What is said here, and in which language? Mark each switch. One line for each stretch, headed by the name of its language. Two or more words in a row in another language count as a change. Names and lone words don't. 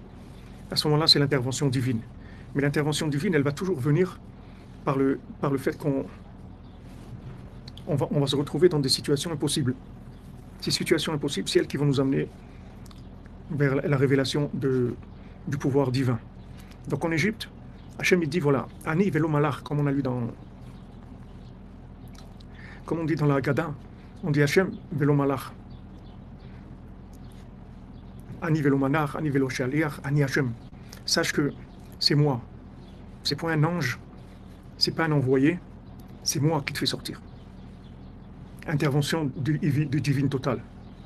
French: À ce moment-là, c'est l'intervention divine. Mais l'intervention divine, elle va toujours venir par le fait qu'on va se retrouver dans des situations impossibles. Ces situations impossibles, c'est elles qui vont nous amener vers la révélation du pouvoir divin. Donc en Égypte, Hachem il dit voilà,
Hebrew: אני ולא מלאך,
French: comme on a lu comme on dit dans la Haggadah, on dit
Hebrew: השם ולא מלאך. אני ולא מלאך, אני ולא שליח, אני השם.
French: Sache que c'est moi. C'est pas un ange, c'est pas un envoyé, c'est moi qui te fais sortir. Intervention du divine totale.